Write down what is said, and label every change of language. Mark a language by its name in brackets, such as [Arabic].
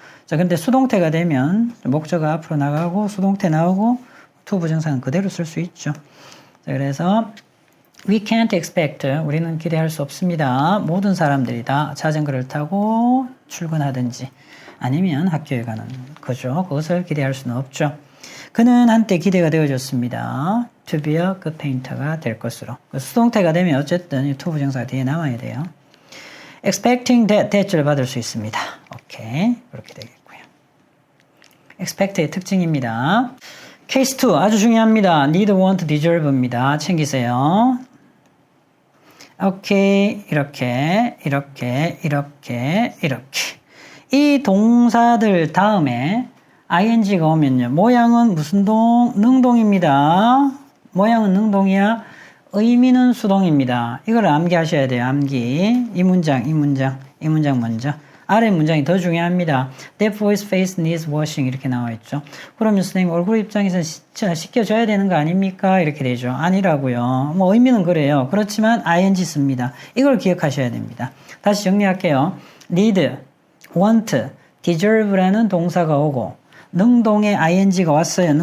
[Korean] 자, 근데 수동태가 되면 목적어 앞으로 나가고 수동태 나오고 to 부정사는 그대로 쓸 수 있죠. 자, 그래서 [English] we can't expect, [Korean] 우리는 기대할 수 없습니다. 모든 사람들이 다 자전거를 타고 출근하든지 아니면 학교에 가는 거죠. 그것을 기대할 수는 없죠. 그는 한때 기대가 되어졌습니다. [English] to be a good painter가 [Korean] 될 것으로. 수동태가 되면 어쨌든 to 부정사가 뒤에 나와야 돼요. [English] expecting that, [Korean] 대절 받을 수 있습니다. 오케이. 그렇게 되겠고요. expect의 특징입니다. 케이스 2 아주 중요합니다. need, want, deserve입니다. 챙기세요. 오케이. 이렇게. 이 동사들 다음에 ing가 오면요. 모양은 무슨 동? 능동입니다. 모양은 능동이야. 의미는 수동입니다. 이걸 암기하셔야 돼요. 암기. 이 문장 먼저. 아래 문장이 더 중요합니다. [English] That boy's face needs washing [Korean] 이렇게 나와 있죠. 그러면 선생님 얼굴 입장에서 씻겨줘야 되는 거 아닙니까? 이렇게 되죠. 아니라고요. 뭐 의미는 그래요. 그렇지만 ing 씁니다. 이걸 기억하셔야 됩니다. 다시 정리할게요. need, want, deserve라는 동사가 오고 능동의 ing가 왔어요.